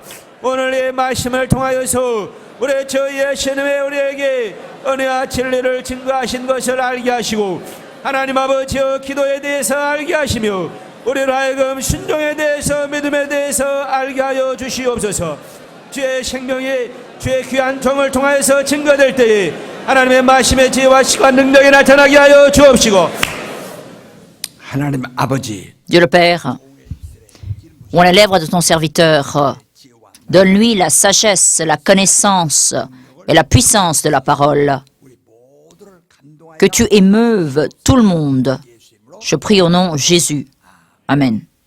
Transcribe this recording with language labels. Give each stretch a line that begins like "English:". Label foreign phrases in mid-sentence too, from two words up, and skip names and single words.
Korean: 오늘 이 말씀을 통하여서 우리 주 예수님의 우리에게 은혜와 진리를 증거하신 것을 알게 하시고 하나님 아버지의 기도에 대해서 알게 하시며 우리를 하여금 순종에 대해서 믿음에 대해서 알게 하여 주시옵소서. 주의 생명이 주의 귀한 종을 통하여서 증거될 때에 하나님의 말씀의 지혜와 시간 능력이 나타나게 하여 주옵시고 하나님 아버지
French: Dieu le Père, ouvre les lèvres de ton serviteur. Donne-lui la sagesse, la connaissance et la puissance de la parole. Que tu émeuves tout le monde. Je prie au nom de Jésus. Amen.